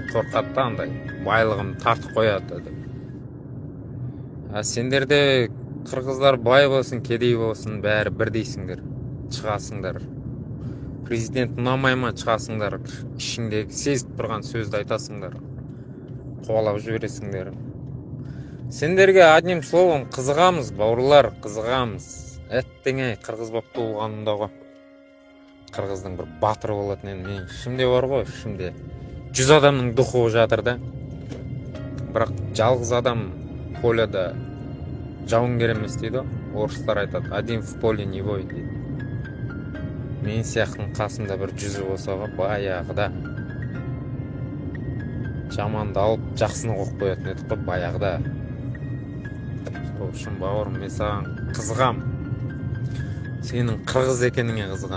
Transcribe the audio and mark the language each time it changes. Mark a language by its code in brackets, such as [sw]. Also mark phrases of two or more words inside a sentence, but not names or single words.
[kk] Қорқады да андай, байлығын тартып қояды деп. А сендерде қырғыздар бай болсын, кедей болсын, бәрі бірдейсіңдер. Шығасыңдар. Президент ұнамай ма, шығасыңдар, ішіңдегі сезіп тұрған сөзді айтасыңдар, қуалап жібересіңдер. Сендерге [ru] одним словом [kk] қызығамыз, бауырлар, қызығамыз. Әттеңе қырғыз боп туылғанымда ғой. Қырғыздың бір батыры болатын мен ішімде бар ғой, ішімде 100 адамның духы жатыр да. Бірақ жалғыз адам поляда жауынгер емес дейді. Орыстар айтады, [ru] один в поле не воин дейді. [kk] Мен сияқтың қасында бір 100 болса ғой, баяғыда жаманды алып жақсыны қойып қоятын едік қой, баяғыда. Сол үшін бауырым, мен саған қызығам. Сенің қырғыз екеніңе қызығам.